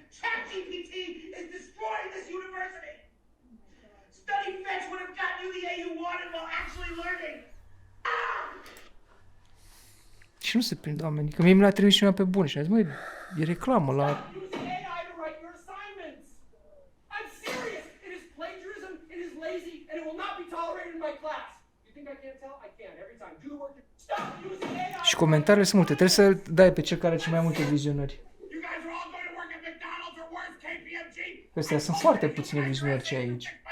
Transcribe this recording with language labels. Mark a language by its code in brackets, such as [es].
[en] ChatGPT is destroying this university. Study Fetch would have gotten you the A you wanted while actually learning. [ro] Și nu se prind oamenii, că mie mi l-a trimis cineva pe bun și a zis, măi, e reclamă la... [en] Use AI to write your assignments. I'm serious. It is plagiarism. It is lazy, and it will not be tolerated in my class. You think I can't tell? I can every time. Do the work. Stop using AI. [ro] Și comentariile sunt multe, trebuie să dai pe cel care are cel mai multe vizionări. [en] You guys are all going to work at McDonald's or worse, KPMG. [ro] Astea sunt foarte puține vizionări ce ai aici.